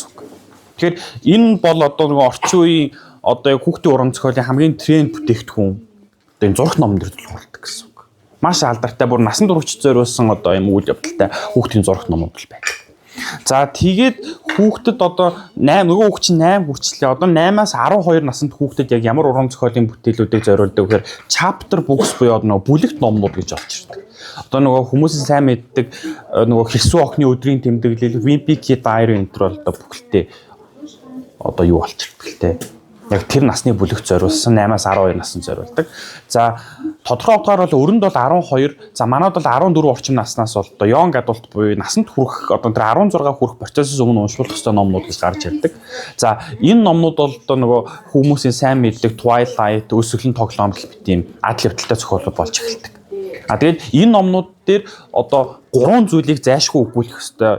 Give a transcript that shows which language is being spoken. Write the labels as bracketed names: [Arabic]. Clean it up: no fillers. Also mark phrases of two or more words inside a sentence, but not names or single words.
[Mongolian] Тэгэхээр энэ бол одоо нэг орчин үеийн одоо хүүхдийн уран зохиолын хамгийн тренд бүтээгдэхүүн одоо энэ зурагт номон дээр тулгуурладаг гэсэн. Маш алдартай бүр насан туршид зориулсан одоо юм үйл явдалтай хүүхдийн зурагт номууд л байдаг. За тэгээд хүүхдэд одоо 8 нөгөө хүүхд чинь 8 хүрчлээ. Одоо 8-аас 12 наснд хүүхдэд яг ямар уран зохиолын бүтээлүүдийг зориулдаг гэхээр [English] chapter books [Mongolian] буюу нөгөө бүлэгт номнууд гэж олж ирдэг. Одоо нөгөө хүмүүсийн сайн мэддэг нөгөө Хэрсүү охины өдрийн тэмдэглэл, Wimpy Kid Diary энэ төр одоо бүхэлдээ одоо юу болчихдог л те. Яг тэр насны бүлэгт зориулсан 8-аас 12 наснд зориулдаг. За тодорхой утгаар бол өрөнд бол 12, за манайд бол 14 орчим наснаас бол одоо [English] young adult [Mongolian] буюу насанд хүрэх одоо тэр 16 хүрэх процессээс өмнө уншуулах ёстой номнууд гэж гарч ирдэг. За энэ номнууд бол одоо нөгөө хүмүүсийн сайн мэддэг Twilight, өсөглөн тоглоом гэх мэт ийм адал явдалтай зохиолууд болж эхэлдэг. Тэгээд энэ номнууд дээр одоо 3 зүйлийг зайлшгүй өгүүлэх ёстой.